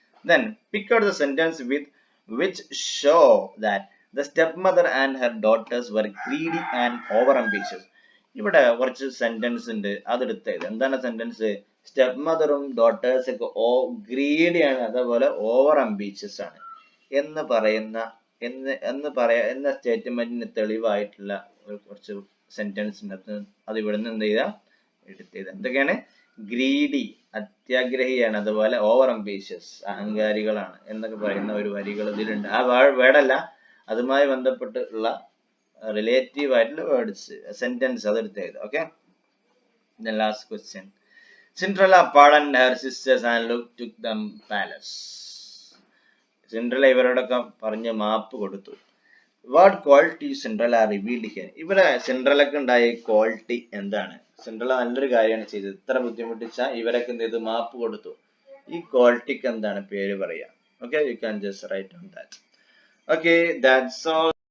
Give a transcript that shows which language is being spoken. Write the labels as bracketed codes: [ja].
[en] Then pick out the sentence with which show that the stepmother and her daughters were greedy and over ambitious. [ml] ഇവിടെ കുറച്ച് sentence ഉണ്ട്, അതെടുത്ത് എഴുതുക. എന്താണ് sentence? Step മദറും daughters ഒക്കെ ഗ്രീഡിയാണ്, അതേപോലെ ഓവർ അംബീഷ്യസ് ആണ് എന്ന് പറയുന്ന എന്ന സ്റ്റേറ്റ്മെന്റിന് തെളിവായിട്ടുള്ള കുറച്ച് സെന്റൻസ് ഉണ്ട്. അത് ഇവിടുന്ന് എന്ത് ചെയ്താ എടുത്ത് ചെയ്ത. എന്തൊക്കെയാണ്? ഗ്രീഡി, അത്യാഗ്രഹിയാണ്, അതുപോലെ ഓവർ അംബീഷ്യസ്, അഹങ്കാരികളാണ് എന്നൊക്കെ പറയുന്ന ഒരു വരികൾ ഇതിലുണ്ട്. ആ വേർഡല്ല, അതുമായി ബന്ധപ്പെട്ടുള്ള റിലേറ്റീവ് ആയിട്ടുള്ള വേർഡ്സ്, സെന്റൻസ് അതെടുത്ത് ചെയ്ത. Okay. [en] The last question. Cinderella pardoned her sisters and took them palace. [ml] Cinderella ഇവരോടൊക്കെ പറഞ്ഞ് മാപ്പ് കൊടുത്തു. [en] What quality Cinderella revealed here. [ml] ഇവിടെ സിൻഡ്രല്ലക്ക് ഉണ്ടായ ക്വാളിറ്റി എന്താണ്? സിൻഡ്രല്ല നല്ലൊരു കാര്യമാണ് ചെയ്തത്. ഇത്ര ബുദ്ധിമുട്ടിച്ച ഇവരൊക്കെ എന്ത് ചെയ്തു? മാപ്പ് കൊടുത്തു. ഈ ക്വാളിറ്റിക്ക് എന്താണ് പേര് പറയാ? [en] Okay, you can just write on that. Okay, that's all.